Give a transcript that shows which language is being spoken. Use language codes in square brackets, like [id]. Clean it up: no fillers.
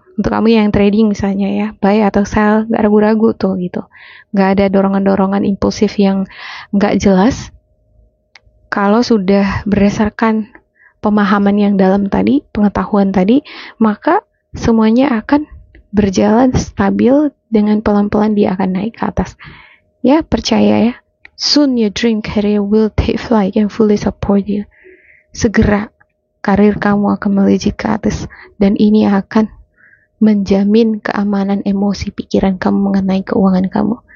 [id] Untuk kamu yang trading misalnya ya, buy atau sell, nggak ragu-ragu tuh gitu, nggak ada dorongan-dorongan impulsif yang nggak jelas. Kalau sudah berdasarkan pemahaman yang dalam tadi, pengetahuan tadi, maka semuanya akan berjalan stabil, dengan pelan-pelan dia akan naik ke atas. Ya, percaya ya. [en] Soon your dream career will take flight and fully support you. [id] Segera karir kamu akan melejit ke atas, dan ini akan menjamin keamanan emosi pikiran kamu mengenai keuangan kamu.